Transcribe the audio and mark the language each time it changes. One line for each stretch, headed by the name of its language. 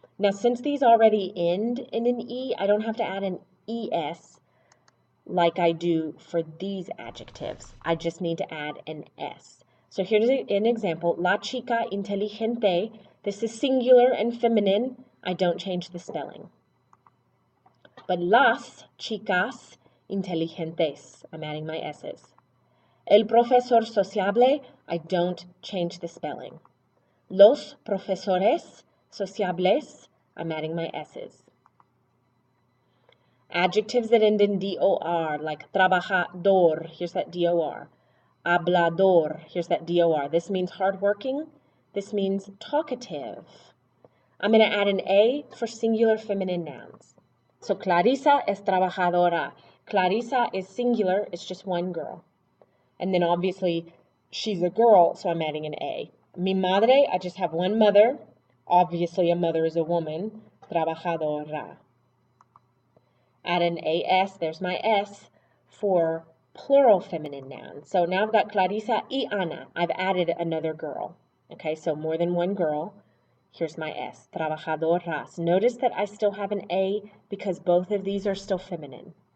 English: Now, since these already end in an E, I don't have to add an ES like I do for these adjectives. I just need to add an S. So here's an example.
Spanish: La chica inteligente.
English: This is singular and feminine. I don't change the spelling. But
Spanish: las chicas inteligentes.
English: I'm adding my S's.
Spanish: El profesor sociable.
English: I don't change the spelling.
Spanish: Los profesores sociables.
English: I'm adding my S's. Adjectives that end in D-O-R, like
Spanish: trabajador,
English: here's that D-O-R.
Spanish: Hablador,
English: here's that D-O-R. This means hardworking. This means talkative. I'm going to add an A for singular feminine nouns.
Spanish: So Clarisa es trabajadora.
English: Clarisa is singular, it's just one girl. And then obviously she's a girl, so I'm adding an A.
Spanish: Mi madre,
English: I just have one mother. Obviously a mother is a woman.
Spanish: Trabajadora.
English: Add an AS, there's my S, for plural feminine nouns. So now I've got Clarisa y Ana. I've added another girl. Okay, so more than one girl. Here's my S,
Spanish: trabajadoras.
English: Notice that I still have an A because both of these are still feminine.